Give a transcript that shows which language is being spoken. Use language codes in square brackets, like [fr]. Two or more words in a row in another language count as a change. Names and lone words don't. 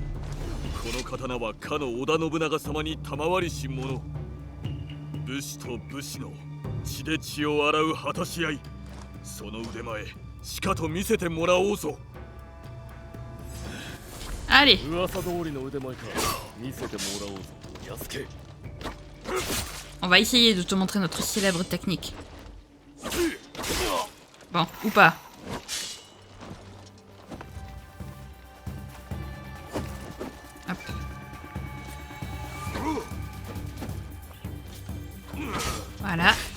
[ja] この刀はかの織田信長様に賜りし者。武士と武士の血で血を洗う果たし合い、その腕前しかと見せてもらおうぞ。 [fr] Allez. [ja] 噂通りの腕前か見せてもらおうぞ、安家。 [fr] On va essayer de te montrer notre célèbre technique. Bon, ou pas. Hop. Voilà.